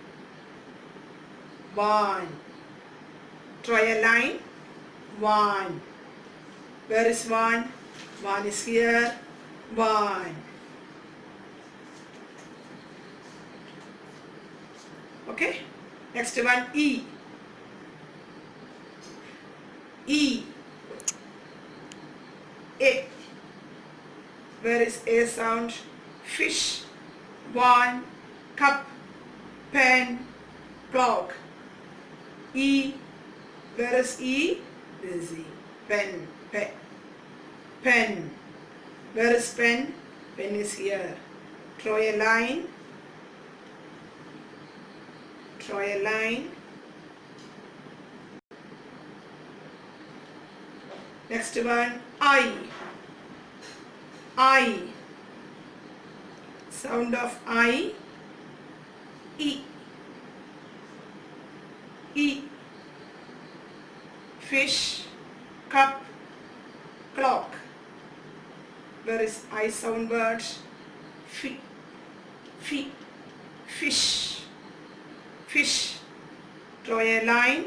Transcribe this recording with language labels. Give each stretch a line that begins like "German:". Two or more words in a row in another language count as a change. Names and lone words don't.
English: Wand. Try a line. Wand. Where is wand? Wand is here. Wand. Okay. Next one, E. E. A. Where is A sound? Fish, wand, cup, pen, clock. E. Where is E? This is E. Pen. Pen. Where is pen? Pen is here. Draw a line. Draw a line. Next one, I. I. Sound of I. E. E. Fish, cup, clock. Where is I sound word? Fish. Fish. Draw a line.